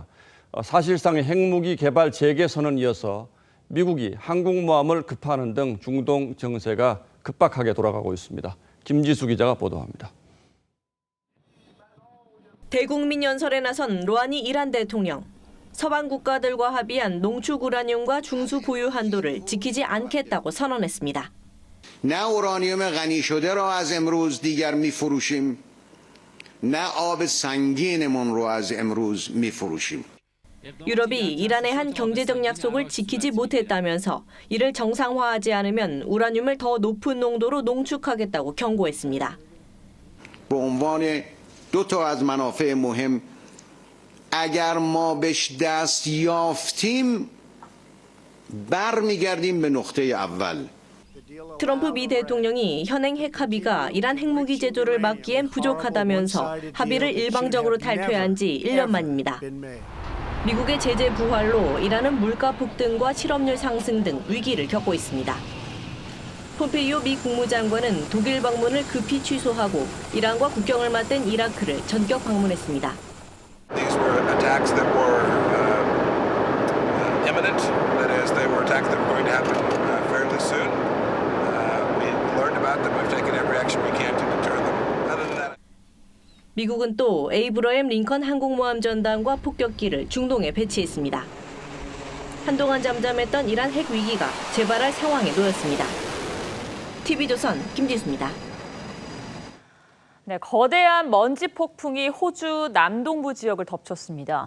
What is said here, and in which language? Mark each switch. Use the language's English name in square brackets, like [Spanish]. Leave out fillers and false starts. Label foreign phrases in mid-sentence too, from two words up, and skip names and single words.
[Korean] 사실상의 핵무기 개발 재개 선언에 이어서 미국이 항공모함을 급파하는 등 중동 정세가 급박하게 돌아가고 있습니다. 김지수 기자가 보도합니다. 대국민 연설에 나선 로하니 이란 대통령. 서방 국가들과 합의한 농축 우라늄과 중수 보유 한도를 지키지 않겠다고 선언했습니다. [Persian] نه اورانیوم غنی شده را از امروز دیگر می‌فروشیم نه آب سنگینمون رو از امروز می‌فروشیم. [Korean] 유럽이 이란의 한 경제적 약속을 지키지 못했다면서 이를 정상화하지 않으면 우라늄을 더 높은 농도로 농축하겠다고 경고했습니다. [Persian] به عنوان دو تا از منافع مهم اگر ما بهش دست یافتیم برمیگردیم به نقطه اول. [Korean] 트럼프 미 대통령이 현행 핵 합의가 이란 핵무기 제조를 막기엔 부족하다면서 합의를 일방적으로 탈퇴한 지 1년 만입니다. 미국의 제재 부활로 이란은 물가 폭등과 실업률 상승 등 위기를 겪고 있습니다. 폼페이오 미 국무장관은 독일 방문을 급히 취소하고 이란과 국경을 맞댄 이라크를 전격 방문했습니다. [English] These were attacks that were imminent. That is, they were attacks that were going to happen fairly soon. We learned about them. We've taken every action we can to deter them. Other than that. [Korean] 미국은 또 에이브러햄 링컨 항공모함 전단과 폭격기를 중동에 배치했습니다. 한동안 잠잠했던 이란 핵 위기가 재발할 상황에 놓였습니다. TV조선 김지수입니다. 네, 거대한 먼지 폭풍이 호주 남동부 지역을 덮쳤습니다.